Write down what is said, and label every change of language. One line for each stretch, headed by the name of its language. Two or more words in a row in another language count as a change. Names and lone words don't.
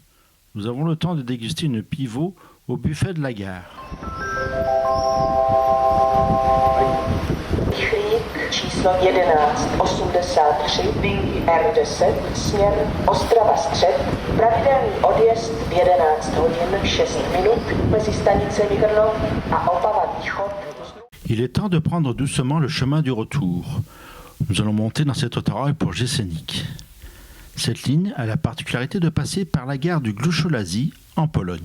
French: Nous avons le temps de déguster une pivot au buffet de la gare.
Czech: Číslo 1183 R10 směr Ostrava Střed, pravidelný odjezd v 11 hodin 6 minut mezi stanicemi Krnov a Opava Východ.
French: Il est temps de prendre doucement le chemin du retour. Nous allons monter dans cet autorail pour Jesenic. Cette ligne a la particularité de passer par la gare du Głuszolazy en Pologne.